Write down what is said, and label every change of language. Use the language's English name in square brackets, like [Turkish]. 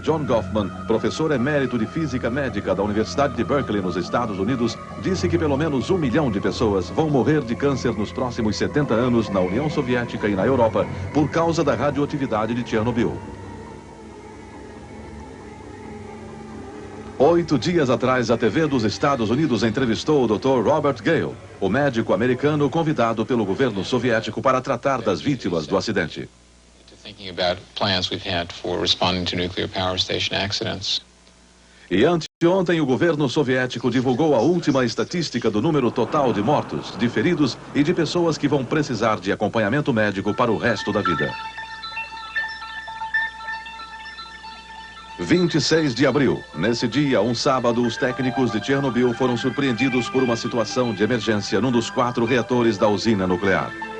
[Portuguese] John Goffman, professor emérito de Física Médica da Universidade de Berkeley, nos Estados Unidos, disse que pelo menos 1 milhão de pessoas vão morrer de câncer nos próximos 70 anos na União Soviética e na Europa por causa da radioatividade de Chernobyl. 8 dias atrás, a TV dos Estados Unidos entrevistou o Dr. Robert Gale, o médico americano convidado pelo governo soviético para tratar das vítimas do acidente. [English] Thinking about plans we've had for responding to nuclear power station accidents. [Portuguese] E anteontem o governo soviético divulgou a última estatística do número total de mortos, de feridos e de pessoas que vão precisar de acompanhamento médico para o resto da vida. 26 de abril. Nesse dia, um sábado, os técnicos de Chernobyl foram surpreendidos por uma situação de emergência num dos 4 reatores da usina nuclear.